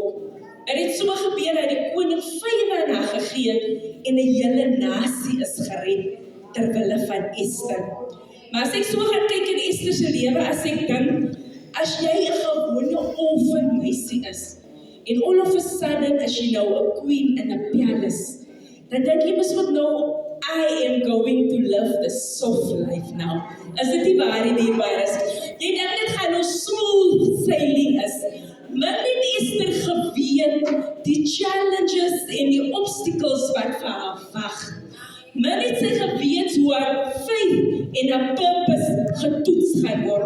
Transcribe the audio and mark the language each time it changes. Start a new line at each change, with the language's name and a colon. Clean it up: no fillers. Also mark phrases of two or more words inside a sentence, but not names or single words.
Afrikaans: En het so gebeur dat die koning vywe aan haar gegee en 'n hele nasie is gered terwille van Esther. Maar as ek so gaan kyk in Esther se lewe, as ek dink, as jy 'n gewone orphan meisie is, en
English: all of a sudden
Afrikaans: is jy nou 'n queen in 'n palace, dan dink jy mos wat nou,
English: I am going to live the soft life now.
Afrikaans: Is dit nie waar nie, waar? Jy dink dit gaan nou
English: smooth sailing
Afrikaans: is. Maar net Esther geweet die challenges en die obstacles wat vir haar wag. Maar net sy geweet hoe haar faith en haar purpose getoets gaan word.